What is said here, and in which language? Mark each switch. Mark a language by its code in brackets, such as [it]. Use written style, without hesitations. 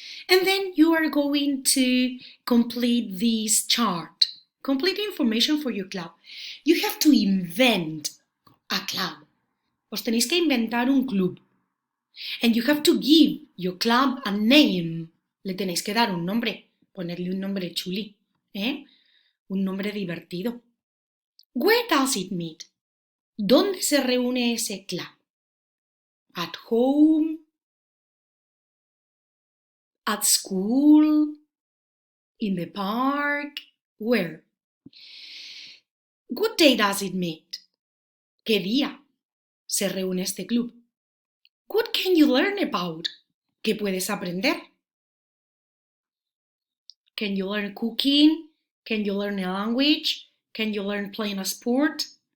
[en] And then you are going to complete this chart. Complete information for your club. You have to invent a club. [es] Os tenéis que inventar un club. [en] And you have to give your club a name. [es] Le tenéis que dar un nombre. Ponerle un nombre chuli. Un nombre divertido. [en] Where does it meet? [es] ¿Dónde se reúne ese club? [en] At home? At school? In the park? Where? What day does it meet? [es] ¿Qué día se reúne este club? [en] What can you learn about? [es] ¿Qué puedes aprender? [en] Can you learn cooking? Can you learn a language? Can you learn playing a sport?